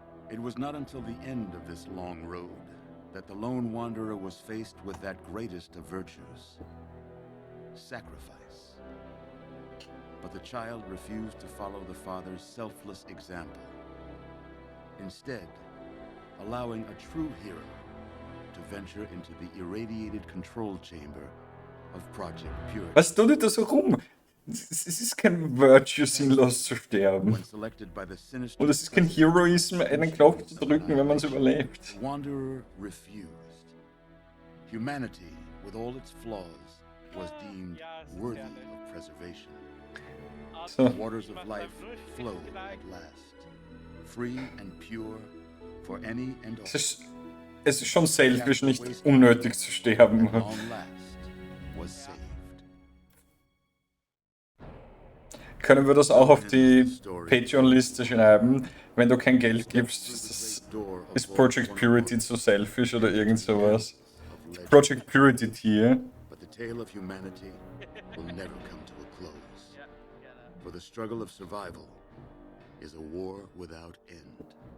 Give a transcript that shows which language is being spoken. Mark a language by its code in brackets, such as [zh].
[en] It was not until the end of this long road that the lone wanderer was faced with that greatest of virtues: sacrifice. But the child refused to follow the father's selfless example, instead allowing a true hero to venture into the irradiated control chamber of Project Purity. [de] Was tut ihr da so rum? Es ist kein Virtue, sinnlos zu sterben. [en] When selected by the sinister [de] Und es ist kein Heroism, einen Knopf zu drücken, wenn man es überlebt. [en] The wanderer refused. Humanity, with all its flaws, was deemed worthy of preservation. [de] So. [en] The waters of life flowed at last, free and pure for any and all. [de] Es ist schon selfish, nicht unnötig zu sterben. [en] At long last was saved. [de] Können wir das auch auf die Patreon-Liste schreiben? Wenn du kein Geld gibst, ist Project Purity zu selfish oder irgend sowas? [en] legend. [de] Project Purity Tier. [en] But the tale of humanity will never come to a close. For the struggle of survival is a war without end.